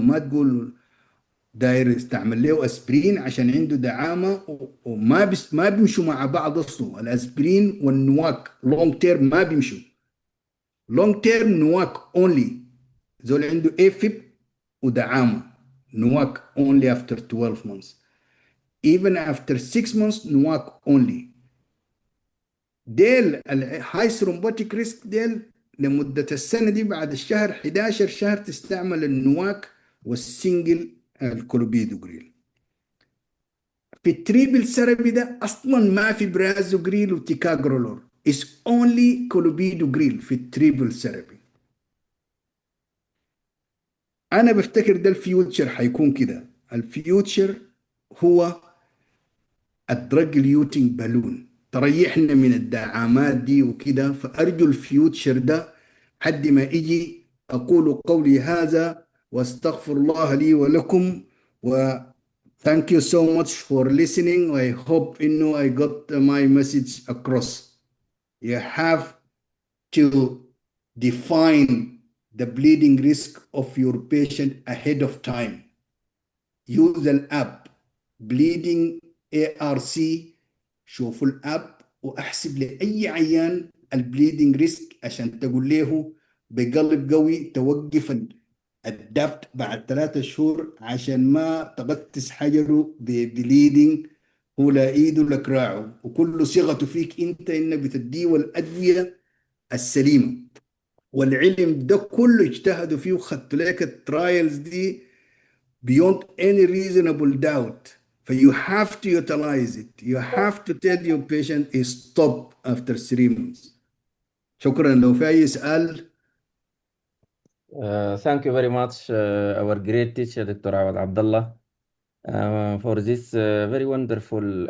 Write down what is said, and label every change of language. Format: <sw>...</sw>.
<ar>ما تقول داير يستعمل له اسبرين عشان عنده دعامه وما ما بيمشوا مع بعض اصلا. الاسبرين والنواك لونج تيرم ما بيمشوا. لونج تيرم نواك اونلي، زول عنده افيب ودعامه نواك اونلي</ar> <en>after 12 months. even after 6 months NOAC only.</en> <ar>ديل الهاي ثرومبوتيك ريسك ديل لمده السنه دي بعد الشهر 11 شهر تستعمل النواك والسنجل الكلوبيدو جريل. في التريبل ثيرابي ده اصلا ما في برازوجريل وتيكاجرولور، اس اونلي كولوبيدو جريل في التريبل ثيرابي. انا بفتكر ده الفيوتشر حيكون كده. الفيوتشر هو الدرج اليوتنج بالون تريحنا من الدعامات دي وكده. فارجو الفيوتشر ده حد ما اجي اقول قولي هذا واستغفر الله لي ولكم، و</ar> <en>Thank you so much for listening. I hope I got my message across. You have to define the bleeding risk of your patient ahead of time. Use الاب bleeding ARC.</en> <ar>شوفوا الاب واحسب لاي عيان البليدنج ريسك عشان تقول له بقلب قوي توقف الدبت بعد 3 شهور عشان ما تغطس حجره ببليدنج. هو لا ايده لا كراعه، وكل صيغته فيك انت انك بتديه الادويه السليمه. والعلم ده كله اجتهدوا فيه وخدتوا لك الترايلز دي</ar> <en>beyond any reasonable doubt. So you have to utilize it. You have to tell your patient stop after 3 months.</en> <ar>شكرا. لو في أي سؤال.</ar> <en>Thank you very much, our great teacher, Dr. Awad Abdalla, for this very wonderful.</en>